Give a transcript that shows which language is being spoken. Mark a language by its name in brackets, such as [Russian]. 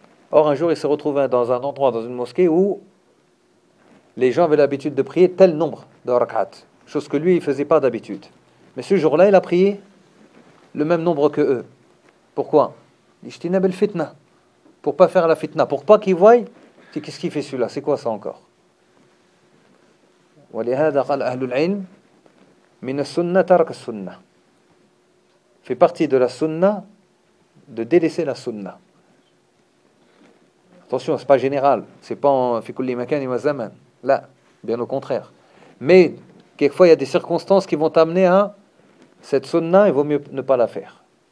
[French] Or, un jour, il s'est retrouvé dans un endroit, dans une mosquée, où les gens avaient l'habitude de prier tel nombre de rak'at, chose que lui, il ne faisait pas d'habitude. Mais ce jour-là, il a prié le même nombre que eux. Pourquoi? [Arabic] Ijtinab al-fitna. [French] pour pas faire la fitna, pour pas qu'il voie, qu'est-ce qu'il fait celui-là, c'est quoi ça encore? [Arabic] ولهذا قال أهل العلم من السنة ترك السنة. [French] Fait partie de la sunna de délaisser la sunna. Attention, c'est pas général, c'est pas [Arabic] في كل مكان و زمان. [French] Là, bien au contraire. Mais quelquefois il y a des circonstances qui vont t'amener à cette sunna, il vaut mieux ne pas la faire.